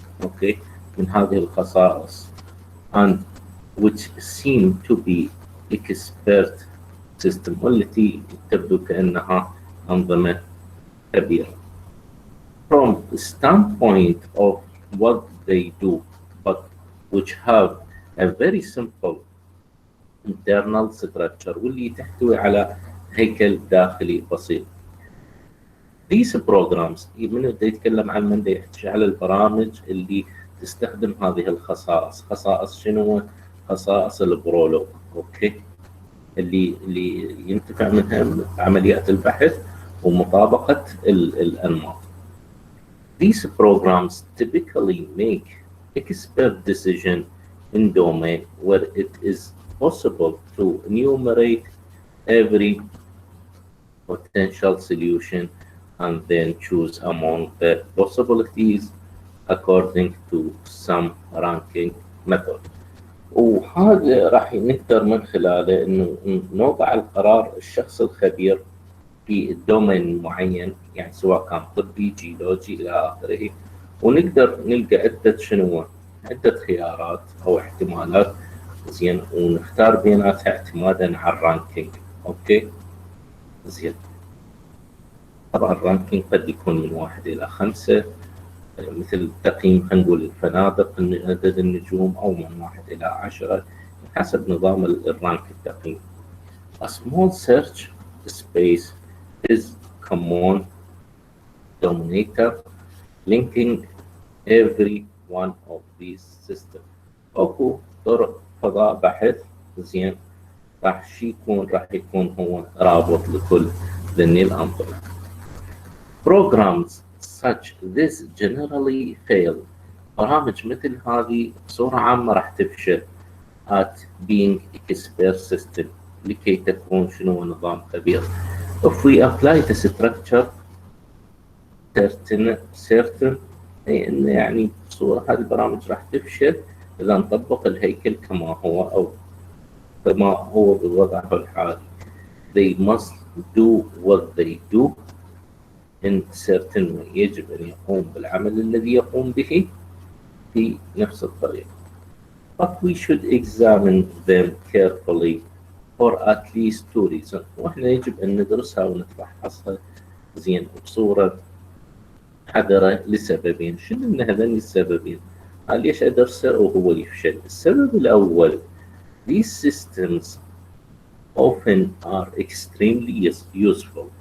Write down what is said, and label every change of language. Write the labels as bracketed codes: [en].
[ar] اوكي من هذه الخصائص [en] and which seem to be expert system [ar] والتي تبدو كأنها أنظمة كبيرة. [en] From the standpoint of what they do, but which have a very simple internal structure [ar] واللي تحتوي على هيكل داخلي بسيط. [en] These programs [ar] من بده يتكلم عن من بده يحكي على البرامج اللي تستخدم هذه الخصائص. خصائص شنو؟ خصائص البرولوج، اوكي، اللي ينتفع منها عمليات البحث ومطابقة الأنماط. [en] These programs typically make expert decision in domain where it is possible to enumerate every potential solution and then choose among the possibilities according to some ranking method. [ar] وهذا راح نقدر من خلاله انه نوضع القرار الشخص الخبير في الدومين معين، يعني سواء كان طبي جيولوجي الى اخره، ونقدر نلقى عدة خيارات او احتمالات، زين، ونختار بيناتها اعتمادا على الرانكينج. اوكي، زين. طبعا الرانكينج قد يكون من 1 إلى 5 مثل تقييم، خلينا نقول الفنادق عدد النجوم، او من 1 إلى 10 حسب نظام الرانك التقييم. [en] A small search space is common denominator linking every one of these systems. [ar] اكو طرق فضاء بحث، زين، راح يكون هو رابط لكل ذني الأنظمة. [en] Programs such this generally fail. [ar] برامج مثل هذه بصورة عامة راح تفشل [en] at being expert system [ar] لكي تكون نظام خبير. [en] If we apply the structure certain [ar] يعني بصورة هذه البرامج راح تفشل إذا نطبق الهيكل كما هو أو كما هو بوضعه الحالي. [en] They must do what they do in certain way. [ar] يجب أن يقوم بالعمل الذي يقوم به في نفس الطريقة. [en] But we should examine them carefully for at least 2 reasons. [ar] وإحنا يجب أن ندرسها ونتفحصها زين بصورة حذرة لسببين. شنو من هذين السببين؟ ليش أدرسه وهو يفشل؟ السبب الأول، [en] these systems often are extremely useful.